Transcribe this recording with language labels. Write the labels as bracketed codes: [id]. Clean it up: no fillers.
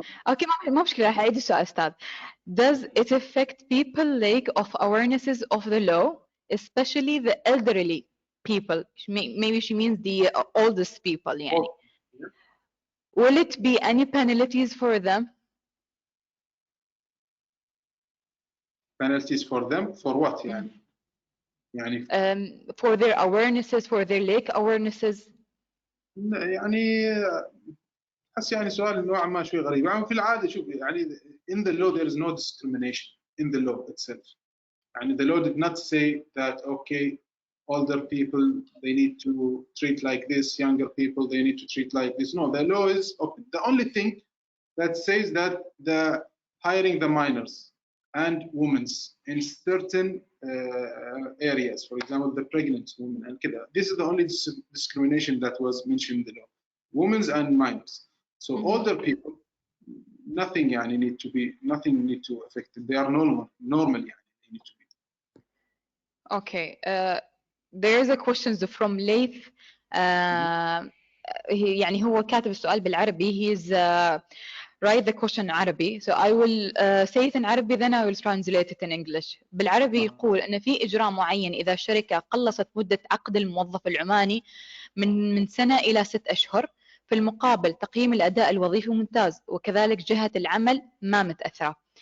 [ar] أوكي ما مشكلة راح أعيد السؤال أستاذ. [en] Does it affect people like of awarenesses of the law, especially the elderly people? Maybe she means the oldest people يعني. Will it be any penalties for them? Penalties for them for what يعني؟ يعني for their awarenesses, for their lack awarenesses. [ar] يعني أحس يعني سؤال نوعا ما شوي غريب. يعني في العادة شوف يعني [en] in the law there is no discrimination in the law itself. يعني the law did not say that okay older people they need to treat like this, younger people they need to treat like this. No, the law is open. The only thing that says that the hiring the minors and women in certain areas, for example, the pregnant women and kida. This is the only discrimination that was mentioned in the law, women and minors. So older people, nothing يعني nothing need to affect them. They are normal يعني they need to be. Okay. There is a question from Leith. [ar] يعني هو كاتب السؤال بالعربي. [en] He's write the question in عربي. So I will say it in عربي then I will translate it in English. [ar] بالعربي يقول أن في إجراء معين إذا الشركة قلصت مدة عقد الموظف العماني من سنة إلى 6 أشهر، في المقابل تقييم الأداء الوظيفي ممتاز وكذلك جهة العمل ما متأثرة.